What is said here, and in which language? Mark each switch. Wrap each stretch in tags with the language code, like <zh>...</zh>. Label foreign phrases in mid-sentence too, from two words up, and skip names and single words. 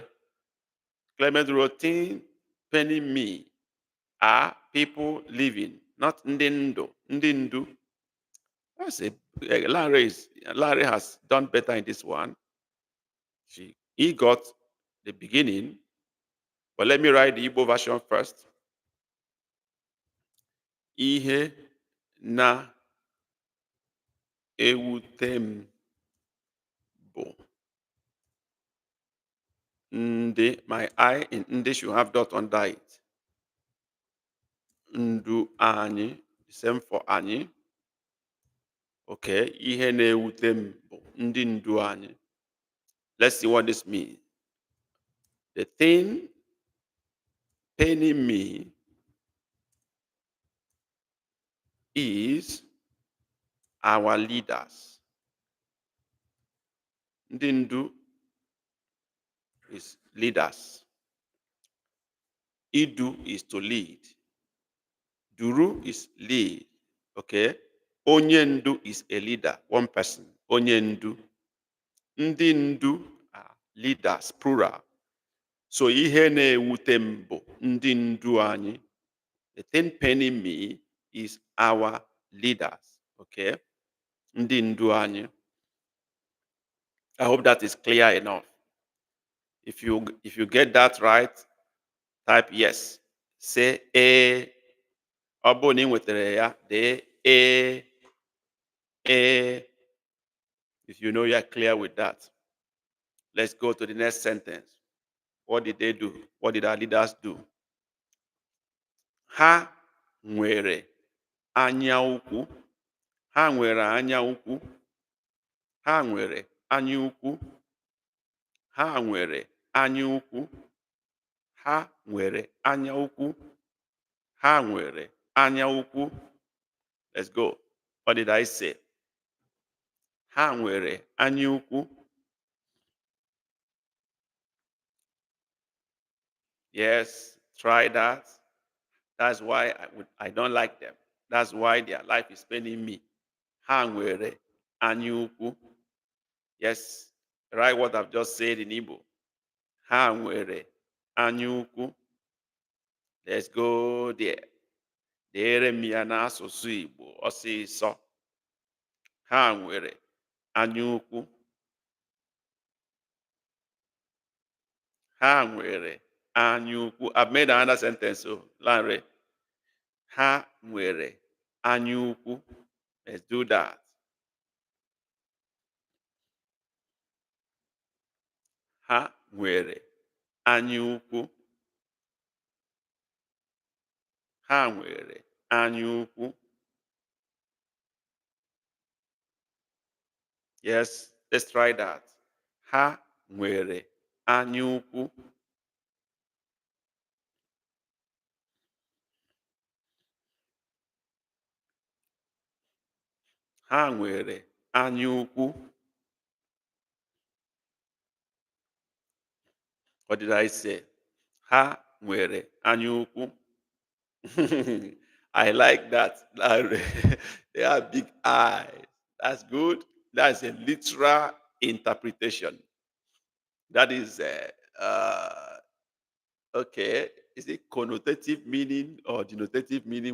<en>Clement wrote, thing paining me are people living, not ndendo.</en> <ig>Ndindu.</ig> <en>That's a Larry has done better in this one. He got the beginning, but let me write the Igbo version first.</en> <ig>Ihe na ewute m bụ ndị.</ig> <en>My I in ndị should have dot under it.</en> <ig>Ndu anyị,</ig> <en>the same for anyị.</en> <ig>Okay, ihe na-ewute m bụ ndị ndu anyị.</ig> <en>Let's see what this means. The thing paining me is our leaders.</en> <ig>Ndị ndu</ig> <en>is leaders. Idu is to lead. Duru is lead. Okay?</en> <ig>Onye ndu</ig> <en>is a leader, one person.</en> <ig>Onye ndu. Ndị ndu</ig> <en>are leaders, plural.</en> <ig>So ihe na-ewute m bụ ndị ndu anyị.</ig> <en>The thing paining me is our leaders.</en> <ig>Okay? Ndị ndu anyị.</ig> <en>I hope that is clear enough. If you get that right, type yes. Say a.</en> <ig>Ọ bụrụ na ị nwetara ya, dee a.</ig> <en>If you know you are clear with that. Let's go to the next sentence. What did they do? What did our leaders do?</en> <ig>Ha nwere anya ukwu. Ha nwere anya ukwu. Ha nwere anya ukwu. Ha nwere anya ukwu. Ha nwere anya ukwu. Ha nwere anya ukwu.</ig> <en>Let's go. What did I say?</en> <ig>Ha nwere anya ukwu.</ig> <en>Yes, try that. That's why I don't like them. That's why their life is paining me.</en> <ig>Ha nwere anya ukwu.</ig> <en>Yes, write what I've just said in Igbo.</en> <ig>Ha nwere anya ukwu.</ig> <en>Let's go there.</en> <ig>Deere m ya n'asụsụ Igbo ọsịsọ. Ha nwere anya ukwu. Ha nwere anya ukwu.</ig> <en>I've made another sentence, so Lanre.</en> <ig>Ha nwere anya ukwu.</ig> <en>Let's do that.</en> <ig>Ha nwere anya ukwu. Ha nwere anya ukwu.</ig> <en>Yes, let's try that.</en> <ig>Ha nwere anya ukwu. Ha nwere anya ukwu.</ig> <en>What did I say?</en> <ig>Ha nwere anya ukwu.</ig> <en>I like that. They have big eyes. That's good. That's a literal interpretation. That is okay. Is it connotative meaning or denotative meaning?</en>